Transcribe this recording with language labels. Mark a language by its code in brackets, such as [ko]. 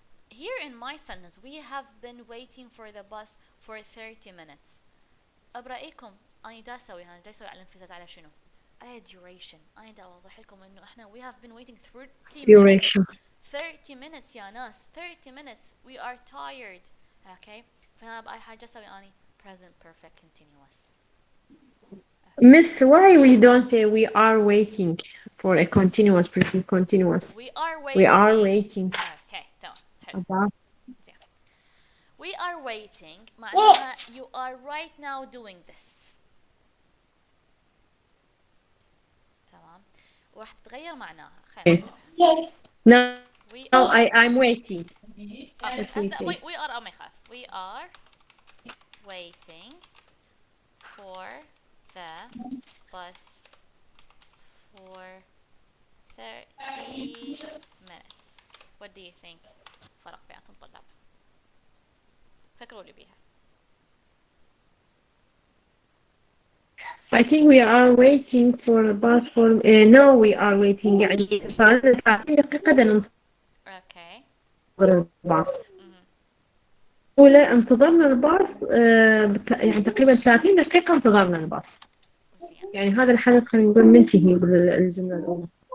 [en] Here in my sentence we have been waiting for the bus for 30 minutes. [ar] أبرأيكم أنا دا أسوي هنا دا أسوي على الانفصال على شنو؟ على duration. أنا دا أوضح لكم إنه إحنا [en] we have been waiting 30 duration. minutes. 30 minutes [ar] يا ناس. [en] 30 minutes. We are tired. Okay. [ar] فأنا بأي حاجة أسوي أنا present perfect continuous. [en] Miss, why we don't say we are waiting for a continuous present continuous? We are waiting. We are waiting. [ar] Okay. تمام. حلو. [en] About. We are waiting [ar] معناها [en] you are right now doing this. [ar] تمام. وراح تتغير معناها. خلينا [en] Now I'm waiting. We are [ar] ما يخاف. [en] We are waiting for the bus for 30 minutes. What do you think? [ar] فرق بيناتهم طلاب. فكروا لي بيها. [en] I think we are waiting for a bus for no we are waiting [ar] يعني صار 30 دقيقة ننتظر [en] Okay. [ar] الباص. أولى انتظرنا الباص يعني تقريبا 30 دقيقة انتظرنا الباص. زين. يعني هذا الحدث خلينا نقول منتهي بالجملة الأولى.